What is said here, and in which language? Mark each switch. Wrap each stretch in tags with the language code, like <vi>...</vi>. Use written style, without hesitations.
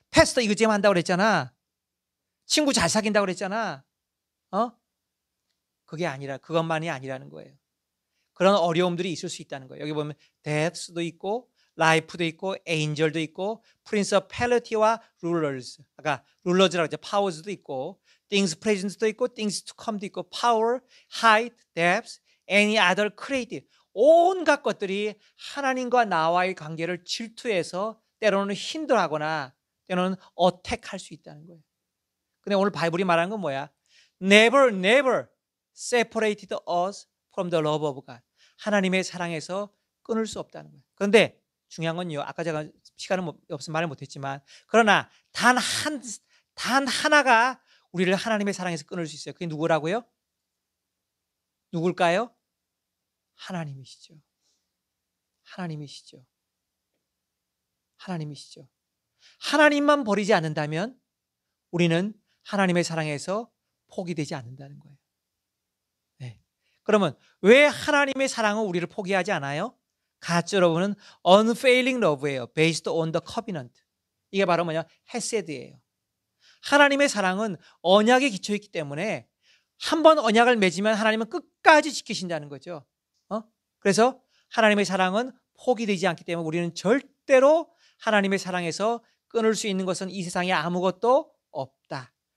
<ko>패스터 이그잼 한다 그랬잖아. 친구 잘 사귄다 그랬잖아. 그게 아니라 그것만이 아니라는 거예요. 그런 어려움들이 있을 수 있다는 거예요. 여기 보면 death도 있고 life도 있고 angel도 있고</ko> <en>principality와 rulers.</en> <ko>아까 rulers라고 했죠. powers도 있고</ko> <en>things present</en> <ko>도 있고</ko> <en>things to come</en> <ko>도 있고</ko> <en>power, height, depth, any other created.</en> <ko>온갖 것들이 하나님과 나와의 관계를 질투해서 때로는 힘들어하거나 때로는 어택할 수 있다는 거예요. 근데 오늘 바이블이 말하는 건 뭐야?</ko> <en>Never separated us from the love of God.</en> <ko>하나님의 사랑에서 끊을 수 없다는 거예요. 그런데 중요한 건요. 아까 제가 시간은 없어서 말을 못했지만 그러나 단 하나가 우리를 하나님의 사랑에서 끊을 수 있어요. 그게 누구라고요? 누굴까요? 하나님이시죠. 하나님이시죠. 하나님이시죠. 하나님만 버리지 않는다면 우리는 하나님의 사랑에서 포기되지 않는다는 거예요. 네. 그러면 왜 하나님의 사랑은 우리를 포기하지 않아요?</ko> <en>God's love</en> <ko>는</ko> <en>unfailing love</en> <ko>예요.</ko> <en>Based on the covenant.</en> <ko>이게 바로 뭐냐? 헤세드예요. 하나님의 사랑은 언약에 기초있기 때문에 한 번 언약을 맺으면 하나님은 끝까지 지키신다는 거죠. 그래서 하나님의 사랑은 포기되지 않기 때문에 우리는 절대로 하나님의 사랑에서 끊을 수 있는 것은 이 세상에 아무것도 없다.</ko>